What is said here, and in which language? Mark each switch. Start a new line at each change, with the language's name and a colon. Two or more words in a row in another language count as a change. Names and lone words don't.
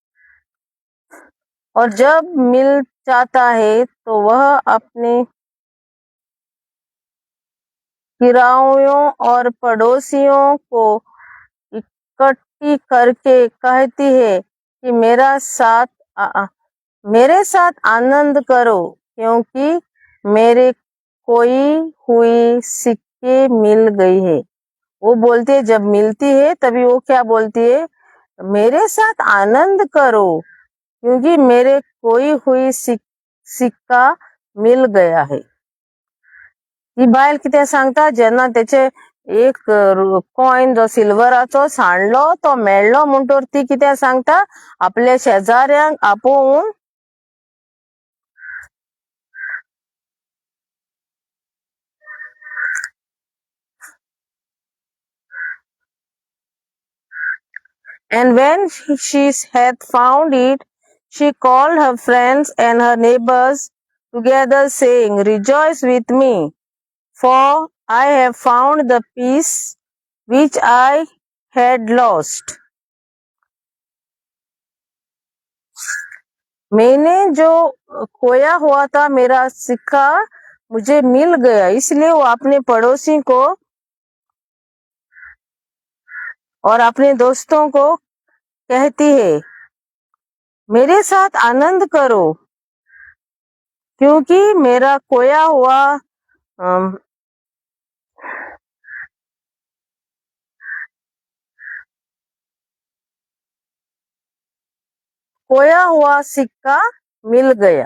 Hindi: और जब मिल जाता है तो वह अपने किरायों और पड़ोसियों को इकट्ठी करके कहती है कि मेरे साथ आनंद करो, क्योंकि मेरे कोई हुई सिक्के मिल गई है। वो बोलती है, जब मिलती है तभी वो क्या बोलती है, मेरे साथ आनंद करो, क्योंकि मेरे कोई हुई सिक्का मिल गया है।
Konkani: ही बायल कितें सांगता, जेन्ना तेचे एक कॉइन जो सिल्वराचो सांडलो तो मेळ्ळो म्हणटोर ती कितें सांगता, आपल्या शेजाऱ्यांक आपोवन
English: And when she had found it, she called her friends and her neighbors together, saying, rejoice with me, for I have found the peace which I had lost.
Hindi: मैंने जो खोया हुआ था, मेरा सिक्का मुझे मिल गया। इसलिए वो अपने पड़ोसी को और अपने दोस्तों को कहती है, मेरे साथ आनंद करो, क्योंकि मेरा खोया हुआ सिक्का मिल गया।